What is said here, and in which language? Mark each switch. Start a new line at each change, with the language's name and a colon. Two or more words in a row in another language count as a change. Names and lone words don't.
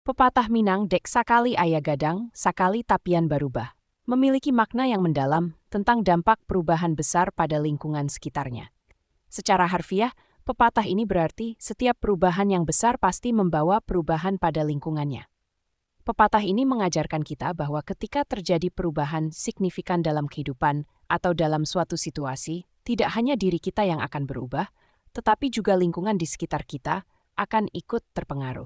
Indonesian: Pepatah Minang
Minangkabau: dek sakali aya gadang, sakali tapian barubah,
Indonesian: memiliki makna yang mendalam tentang dampak perubahan besar pada lingkungan sekitarnya. Secara harfiah, pepatah ini berarti setiap perubahan yang besar pasti membawa perubahan pada lingkungannya. Pepatah ini mengajarkan kita bahwa ketika terjadi perubahan signifikan dalam kehidupan atau dalam suatu situasi, tidak hanya diri kita yang akan berubah, tetapi juga lingkungan di sekitar kita akan ikut terpengaruh.